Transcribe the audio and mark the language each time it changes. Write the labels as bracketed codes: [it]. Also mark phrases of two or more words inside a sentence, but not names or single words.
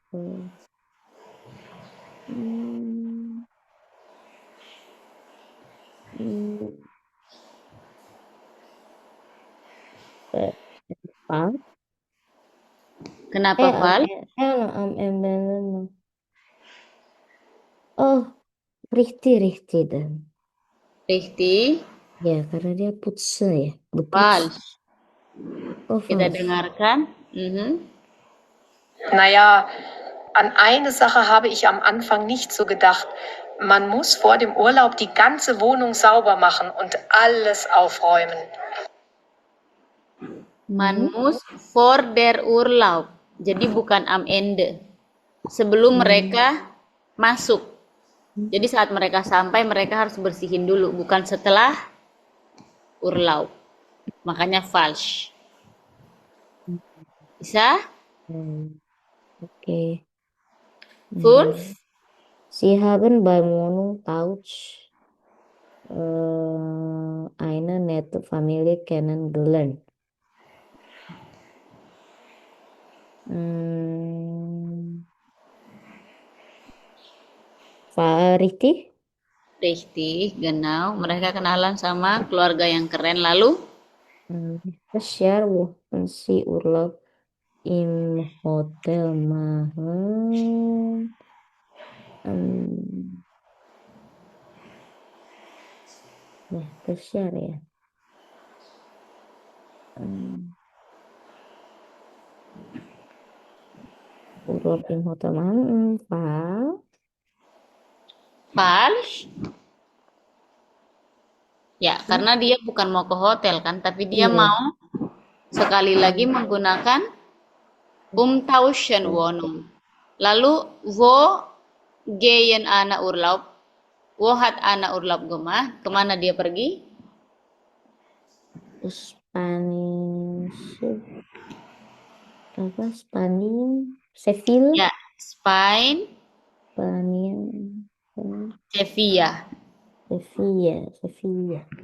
[de] Falsch. [id] Kenapa falsch? [de] Am Ende. Oh, richtig dann. Richtig, [id] Ya, karena dia putse ya. [de] falsch. Oh, [id] Kita [de] falsch. [id] dengarkan. [de] Naja, an eine Sache habe ich am Anfang nicht so gedacht. Man muss vor dem Urlaub die ganze Wohnung sauber machen und alles aufräumen. Man muss vor der Urlaub. [id] Jadi bukan [de] am Ende. [id] Sebelum mereka masuk. Jadi saat mereka sampai mereka harus bersihin dulu, bukan setelah urlaub. Makanya falsch. Bisa? Okay. [de] Fünf? Sie haben beim Wohnungtausch eine nette Familie kennengelernt. War richtig? Richtig, genau. [id] Mereka kenalan sama keluarga yang keren. Lalu? [de] Das Jahr wollten sie Urlaub im Hotel machen. Ya, das Jahr ya. Urlaub im Hotel machen, Falsch. [id] Ya, karena dia bukan mau ke hotel kan, tapi dia Iya. mau sekali lagi menggunakan Umtauschenwohnung. Lalu, [de] wo gehen Anna Urlaub? Wo hat Anna Urlaub gemacht? [id] Kemana dia pergi? [en] Spanish. [id] Apa? Spanish? Seville? Ya, Spain, [en] Spanish. Sevilla. Sevilla.